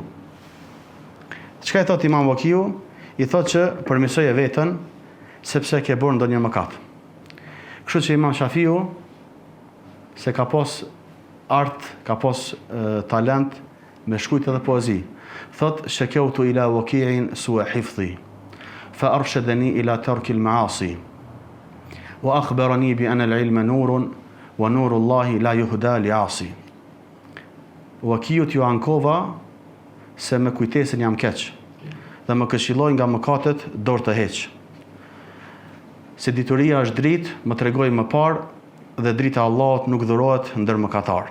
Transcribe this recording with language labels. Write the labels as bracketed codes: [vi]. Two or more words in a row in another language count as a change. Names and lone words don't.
[sq] Çka i thot Imam Wakiu? I thot që përmirësoje veten sepse ke bërë ndonjë mëkat. Kështu që Imam Shafiu se ka pas art, ka pas talent me shkujt edhe poezi. [ar] Thot, شكوت إلى وكيع سوء حفظي فأرشدني إلى ترك المعاصي وأخبرني بأن العلم نور ونور الله لا يهدى لعاصي. [sq] Wakiut ju ankova se me kujtesën jam keq dhe më këshilloj nga mëkatet dorë të heq. Se dituria është dritë, më tregoi më parë dhe drita e Allahut nuk dhurohet ndër mëkatar.